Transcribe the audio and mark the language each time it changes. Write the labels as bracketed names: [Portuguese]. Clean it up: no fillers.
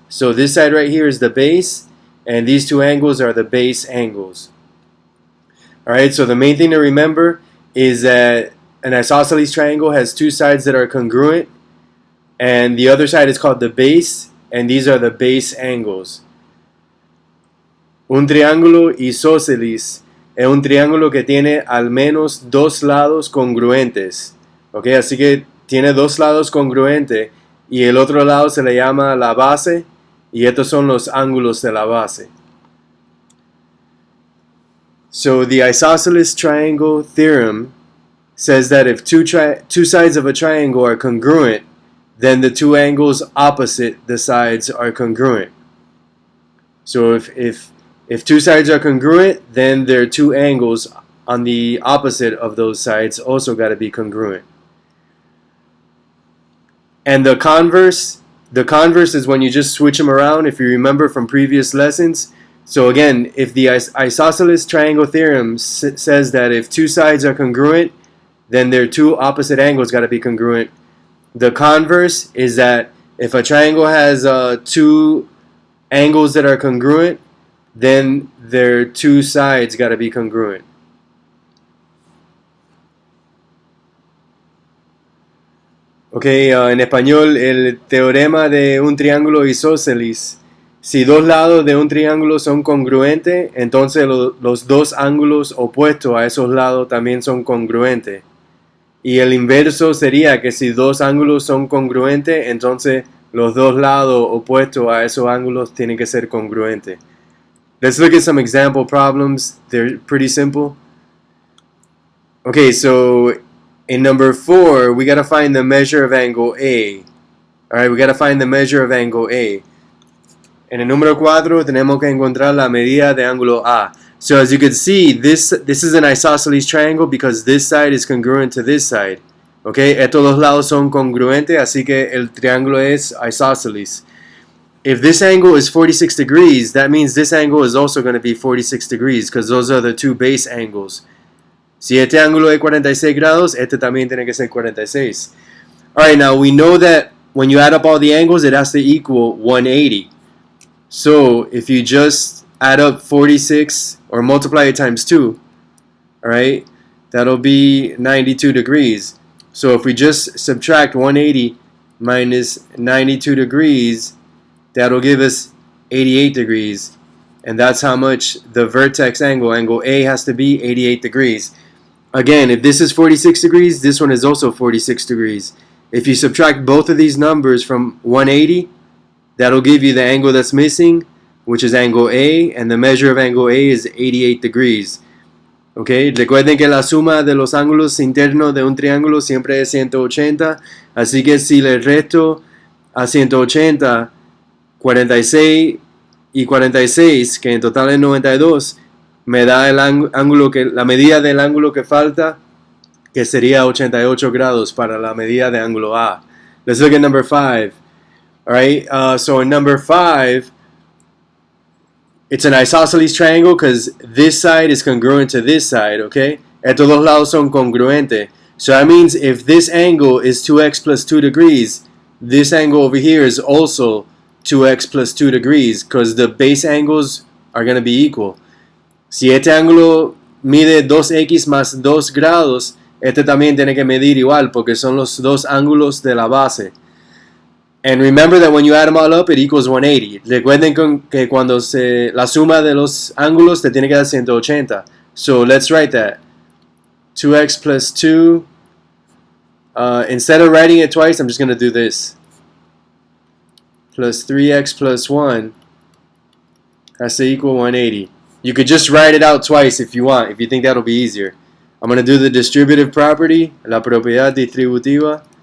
[English] So this side right here is the base, and these two angles are the base angles. Alright, so the main thing to remember is that an isosceles triangle has two sides that are congruent, and the other side is called the base, and these are the base angles. [Spanish] Un triángulo isósceles es un triángulo que tiene al menos dos lados congruentes. Okay, así que tiene dos lados congruentes y el otro lado se le llama la base y estos son los ángulos de la base. [English] So the isosceles triangle theorem says that if two sides of a triangle are congruent, then the two angles opposite the sides are congruent. So if two sides are congruent, then their two angles on the opposite of those sides also got to be congruent. And the converse is when you just switch them around, if you remember from previous lessons. So again, if the isosceles triangle theorem says that if two sides are congruent, then their two opposite angles got to be congruent. The converse is that if a triangle has two angles that are congruent, then their two sides got to be congruent. [Spanish] Okay, en español, el teorema de un triángulo isósceles. Si dos lados de un triángulo son congruentes, entonces los dos ángulos opuestos a esos lados también son congruentes. Y el inverso sería que si dos ángulos son congruentes, entonces los dos lados opuestos a esos ángulos tienen que ser congruentes. [English] Let's look at some example problems. They're pretty simple. Okay, so in number 4, we got to find the measure of angle A. Alright, we got to find the measure of angle A. [Spanish] En el número 4 tenemos que encontrar la medida de ángulo A. [English] So as you can see, this is an isosceles triangle because this side is congruent to this side. [Spanish] Okay, estos dos lados son congruentes, así que el triángulo es isosceles. [English] If this angle is 46 degrees, that means this angle is also going to be 46 degrees because those are the two base angles. [Spanish] Si este ángulo es 46 grados, este también tiene que ser 46. [English] Alright, now we know that when you add up all the angles, it has to equal 180. So if you just add up 46 or multiply it times 2, alright, that'll be 92 degrees. So if we just subtract 180 minus 92 degrees, that'll give us 88 degrees. And that's how much the vertex angle, angle A, has to be 88 degrees. Again, if this is 46 degrees, this one is also 46 degrees. If you subtract both of these numbers from 180, that'll give you the angle that's missing, which is angle A, and the measure of angle A is 88 degrees. [Spanish] Okay, recuerden que la suma de los ángulos internos de un triángulo siempre es 180, así que si le resto a 180, 46 y 46, que en total es 92, me da el ángulo la medida del ángulo que falta, que sería 88 grados para la medida de ángulo A. [English] Let's look at number 5. Alright, so in number 5, it's an isosceles triangle because this side is congruent to this side, okay? [Spanish] Estos dos lados son congruentes. [English] So that means if this angle is 2x plus 2 degrees, this angle over here is also 2x plus 2 degrees because the base angles are going to be equal. [Spanish] Si este ángulo mide 2x más 2 grados, este también tiene que medir igual porque son los dos ángulos de la base. [English] And remember that when you add them all up, it equals 180. [Spanish] Recuerden que cuando la suma de los ángulos te tiene que dar 180. [English] So let's write that. 2x plus 2. Instead of writing it twice, I'm just going to do this. Plus 3x plus 1 has to equal 180. You could just write it out twice if you want, if you think that'll be easier. I'm going to do the distributive property, [Spanish] la propiedad distributiva.